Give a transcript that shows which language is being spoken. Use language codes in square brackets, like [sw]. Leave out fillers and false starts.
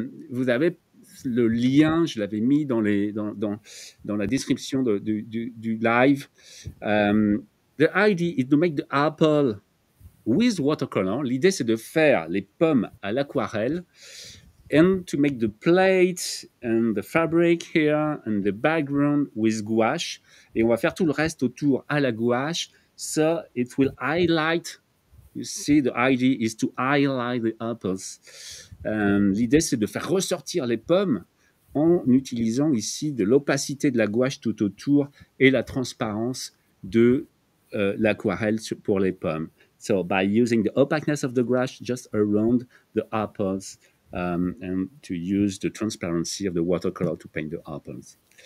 [fr] Vous avez le lien, je l'avais mis dans la description du live. [en] The idea is to make the apple with watercolor. [fr] L'idée, c'est de faire les pommes à l'aquarelle [en] and to make the plate and the fabric here and the background with gouache. [fr] Et on va faire tout le reste autour à la gouache. [en] So it will highlight. You see, the idea is to highlight the apples. [fr] L'idée, c'est de faire ressortir les pommes en utilisant ici de l'opacité de la gouache tout autour et la transparence de l'aquarelle pour les pommes. [en] So by using the opaqueness of the gouache just around the apples and to use the transparency of the watercolor to paint the apples.